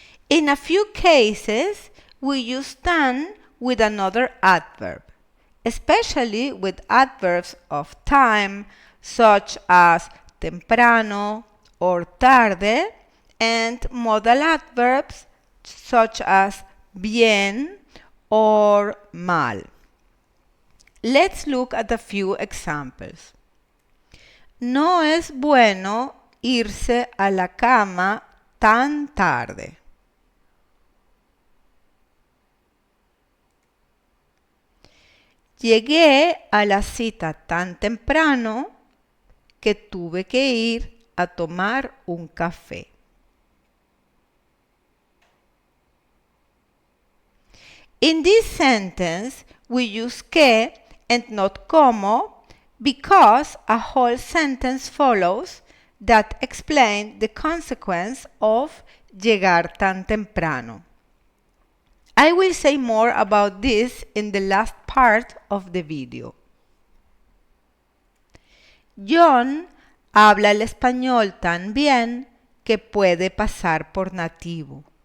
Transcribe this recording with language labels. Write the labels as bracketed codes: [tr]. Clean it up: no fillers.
[en] In a few cases, we use tan with another adverb, especially with adverbs of time such as temprano or tarde and modal adverbs such as bien or mal. Let's look at a few examples. [es] No es bueno irse a la cama tan tarde. Llegué a la cita tan temprano que tuve que ir a tomar un café. [en] In this sentence, we use que and not como because a whole sentence follows that explains the consequence of [es] llegar tan temprano. [en] I will say more about this in the last part of the video. [es] John habla el español tan bien que puede pasar por nativo.